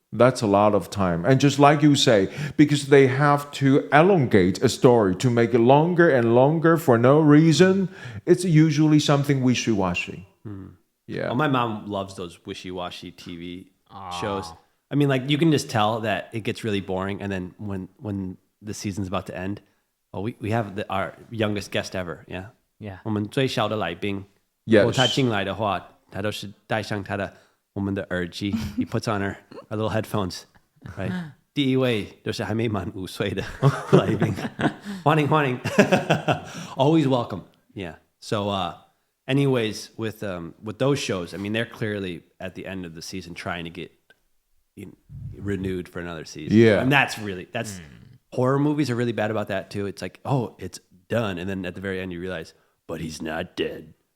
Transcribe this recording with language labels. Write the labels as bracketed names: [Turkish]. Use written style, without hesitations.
[English] That's a lot of time. And just like you say, because they have to elongate a story to make it longer and longer for no reason, it's usually something wishy-washy. Yeah. Well, my mom loves those wishy-washy TV shows. I mean, like, you can just tell that it gets really boring, and then when the season's about to end, we have our youngest guest ever, yeah? Yeah. [Chinese] 我们最小的来宾 [English] Yes. [Chinese] 如果他进来的话他都是戴上我们的耳机 [English] He puts on our little headphones, right? [Chinese] 第一位就是还没满5岁的来宾欢迎 [English] Always welcome, yeah. So, anyways, with those shows, I mean, they're clearly at the end of the season trying to get renewed for another season. Yeah. And that's horror movies are really bad about that too. It's like, oh, it's done. And then at the very end you realize, but he's not dead.